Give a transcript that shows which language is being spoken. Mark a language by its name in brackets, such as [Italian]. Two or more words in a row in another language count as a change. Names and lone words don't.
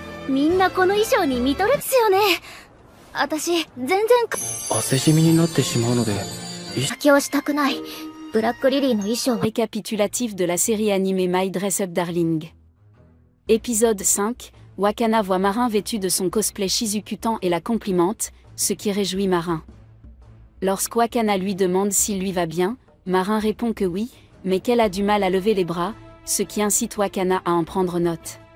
[Japanese] みんなこの衣装に見とるっすよね。私、全然汗染みになってしまうので、妥協したくない。ブラックリリーの衣装は [French] Récapitulatif de la série animée My Dress Up Darling. Épisode 5, Wakana voit Marin vêtu de son cosplay Shizukutan et la complimente, ce qui réjouit Marin. Lorsque Wakana lui demande s'il lui va bien, Marin répond que oui, mais qu'elle a du mal à lever les bras, ce qui incite Wakana à en prendre note.